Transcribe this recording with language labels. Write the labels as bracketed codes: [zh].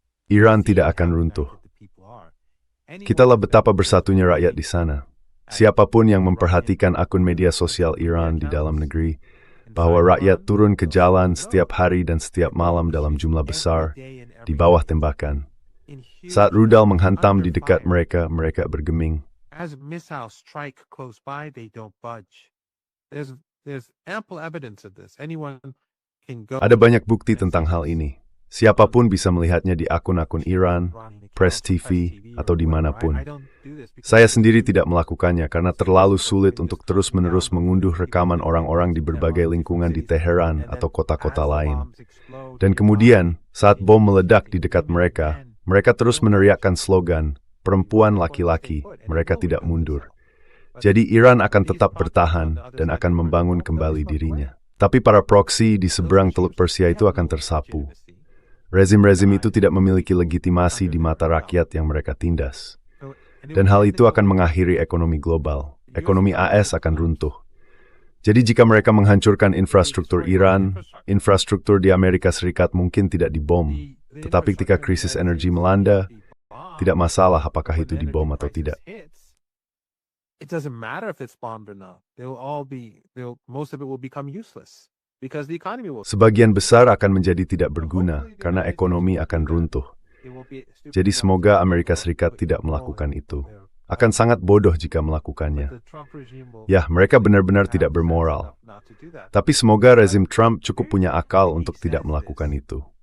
[id] Iran tidak akan runtuh. Kitalah betapa bersatunya rakyat di sana. Siapapun yang memperhatikan akun media sosial Iran di dalam negeri, bahwa rakyat turun ke jalan setiap hari dan setiap malam dalam jumlah besar, di bawah tembakan. Saat rudal menghantam di dekat mereka, mereka bergeming. [en] As missiles strike close by, they don't budge. There's ample evidence of this. Anyone can go. [id] Ada banyak bukti tentang hal ini. Siapapun bisa melihatnya di akun-akun Iran, Press TV, atau dimanapun. Saya sendiri tidak melakukannya karena terlalu sulit untuk terus-menerus mengunduh rekaman orang-orang di berbagai lingkungan di Teheran atau kota-kota lain. Dan kemudian, saat bom meledak di dekat mereka, mereka terus meneriakkan slogan, perempuan laki-laki, mereka tidak mundur. Jadi Iran akan tetap bertahan dan akan membangun kembali dirinya. Tapi para proksi di seberang Teluk Persia itu akan tersapu. Rezim-rezim itu tidak memiliki legitimasi di mata rakyat yang mereka tindas. Dan hal itu akan mengakhiri ekonomi global. Ekonomi AS akan runtuh. Jadi jika mereka menghancurkan infrastruktur Iran, infrastruktur di Amerika Serikat mungkin tidak dibom. Tetapi ketika krisis energi melanda, tidak masalah apakah itu dibom atau tidak. [en] It doesn't matter if it's bombed or not. Most of it will become useless because the economy will. [id] Sebagian besar akan menjadi tidak berguna karena ekonomi akan runtuh. Jadi semoga Amerika Serikat tidak melakukan itu. Akan sangat bodoh jika melakukannya. Ya, mereka benar-benar tidak bermoral. Tapi semoga rezim Trump cukup punya akal untuk tidak melakukan itu.